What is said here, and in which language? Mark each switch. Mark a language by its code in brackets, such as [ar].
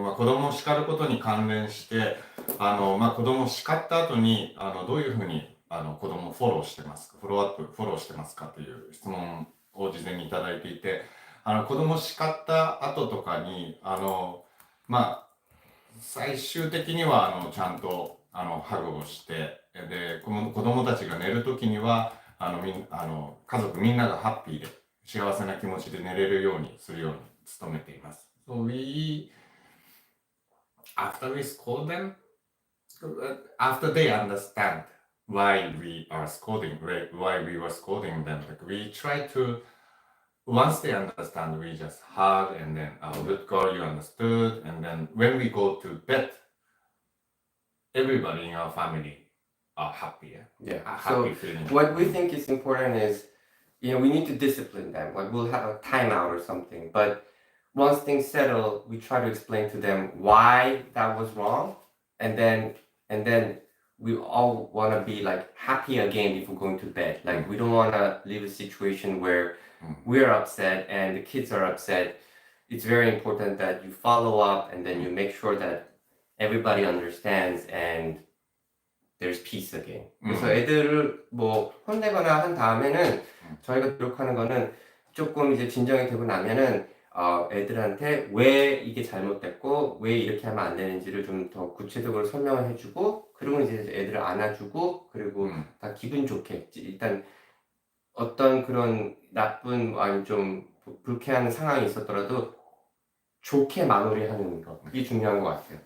[ja] まあ、子供を叱ることに関連して、まあ、子供を叱った後に、どういうふうに、子供をフォローしてますか、フォローしてますかという質問を事前にいただいていて、子供を叱った後とかに、まあ、最終的には、ちゃんと、ハグをして、で、子供たちが寝るときには、家族みんながハッピーで、幸せな気持ちで寝れるようにするように努めています。 [en] So after we scold them, after they understand why we are scolding, why we were scolding them, like we try to, once they understand, we just hug and then, good girl, you understood. And then when we go to bed, everybody in our family are happy. Yeah. Happy feeling. what we think is important is, we need to discipline them. Like we'll have a timeout or something, but once things settle, we try to explain to them why that was wrong, and then we all want to be like happy again before going to bed. Like we don't want to leave a situation where we're upset and the kids are upset. It's very important that you follow up and then you make sure that everybody understands and there's peace again. [ko] 그래서 애들을 뭐 혼내거나 한 다음에는 저희가 노력하는 거는 조금 이제 진정이 되고 나면은 애들한테 왜 이게 잘못됐고 왜 이렇게 하면 안 되는지를 좀 더 구체적으로 설명을 해주고, 그리고 이제 애들을 안아주고, 그리고 다 기분 좋게 일단 어떤 그런 나쁜 아니 좀 불쾌한 상황이 있었더라도 좋게 마무리하는 거, 이게 중요한 것 같아요.